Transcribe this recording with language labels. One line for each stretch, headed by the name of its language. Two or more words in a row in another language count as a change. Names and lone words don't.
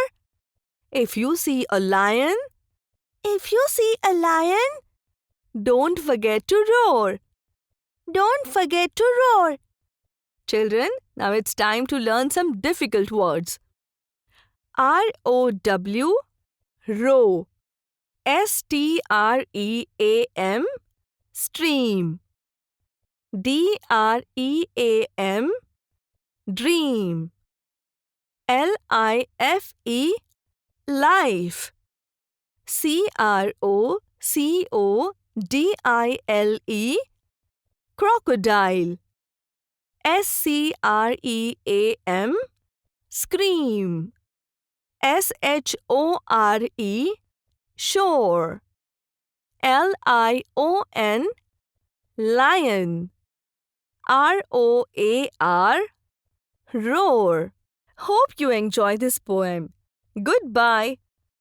English: If you see a lion, if you see a lion, don't forget to roar. Don't forget to roar. Children, now it's time to learn some difficult words. R-O-W, row. S-T-R-E-A-M, stream. D-R-E-A-M, dream. L-I-F-E, life. C-R-O-C-O-D-I-L-E, crocodile. S-C-R-E-A-M, scream. S-H-O-R-E, shore. L-I-O-N, lion. R-O-A-R, roar. Hope you enjoy this poem. Goodbye.